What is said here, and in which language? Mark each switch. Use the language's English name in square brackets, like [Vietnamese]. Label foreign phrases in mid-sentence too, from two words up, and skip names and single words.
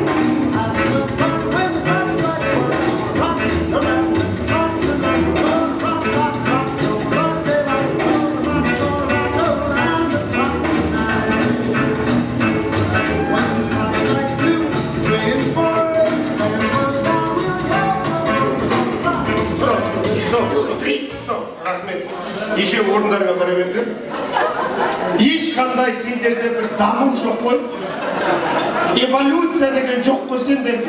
[English] Have some fun when the clock strikes 4. Rock around the clock tonight. Rock, rock, rock, rock, don't rock it out. Rock around the clock tonight. When the clock strikes 2, 3, and 4. [Kazakh] Стоп, рахмет. Еше орындарға бара бердім. Ешқандай сендерде бір даму жоқ қой. Эволюция деген жоқ қой сендерде.